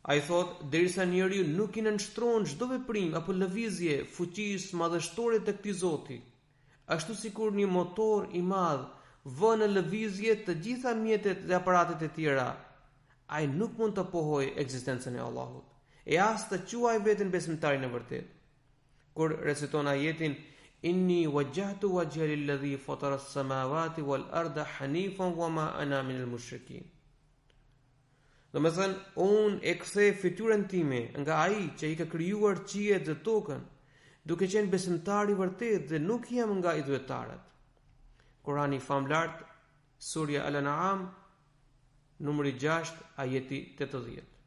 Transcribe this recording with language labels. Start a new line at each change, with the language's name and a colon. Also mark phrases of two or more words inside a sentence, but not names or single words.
Albanian: Ai thot, derisa njeriu nuk i nënshtron çdo veprim apo lëvizje fuqisë madhështore të këtij Zoti, ashtu sikur një motor i madh vë në lëvizje të gjitha mjetet dhe aparatet e tjera, ai nuk mund të pohojë ekzistencën e Allahut, e as të quajë veten besimtarin e vërtet. Kur reciton ajetin
Arabic: إني وجهت وجهي للذي فطر السماوات والأرض حنيفا وما أنا من المشركين.
Albanian: Do me thënë, unë e kthej fytyrën time nga ai që i ka krijuar qiejt dhe tokën, duke qenë besimtar i vërtet dhe nuk jam nga idhujtarët. Kurani famlart, Surja Al-An'am, numri 6, ajeti 80.